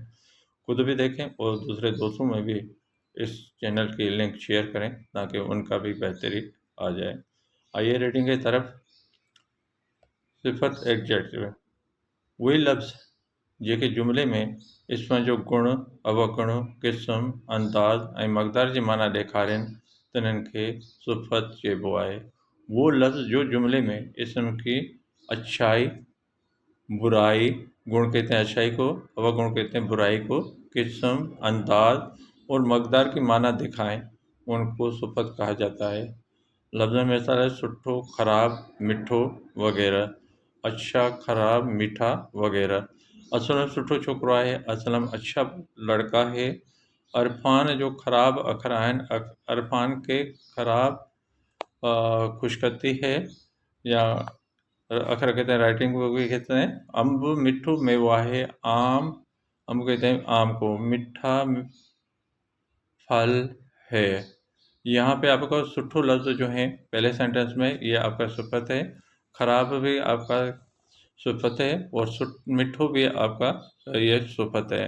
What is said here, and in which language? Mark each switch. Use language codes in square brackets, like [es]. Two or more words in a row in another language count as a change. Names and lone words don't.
[ur] خود بھی دیکھیں اور دوسرے دوستوں میں بھی اس چینل کی [en] link share [ur] کریں تاکہ ان کا بھی بہتری آ جائے. آئیے ریڈنگ کی طرف. [sd] सिफत एडजेक्टिव वही लफ्ज़ जेके जुमले में इसमें जो गुण, अवगुण, क़िस्म, अंदाज़ ऐं मक़दार जी माना ॾेखारनि तिन्हनि खे सिफ़त चइबो आहे। [ur] وہ لفظ جو جملے میں اسم کی اچھائی، برائی، گن کہتے ہیں اچھائی کو، اوگن کہتے ہیں برائی کو, قسم، انداز اور مقدار کی معنی دکھائیں، ان کو صفت کہا جاتا ہے. [sd] लफ्ज़ में मिसाल है सुठो, ख़राब, मिठो वग़ैरह। [ur] اچھا، خراب، میٹھا وغیرہ. [sd] असल में सुठो छोकिरो आहे, [ur] اصل میں اچھا لڑکا ہے. [sd] अरफ़ान जो ख़राब अखर आहिनि, [ur] عرفان کے خراب خوشخطی ہے یا اکھر کہتے ہیں رائٹنگ کو بھی کہتے ہیں. [sd] अम्ब मिठो मेवा है, [ur] آم، امب کہتے ہیں آم کو، میٹھا پھل ہے. یہاں پہ آپ کا سٹھو لفظ جو ہے پہلے سینٹنس میں یہ آپ کا صفت ہے، خراب بھی آپ کا صفت ہے اور مٹھو بھی آپ کا یہ صفت ہے.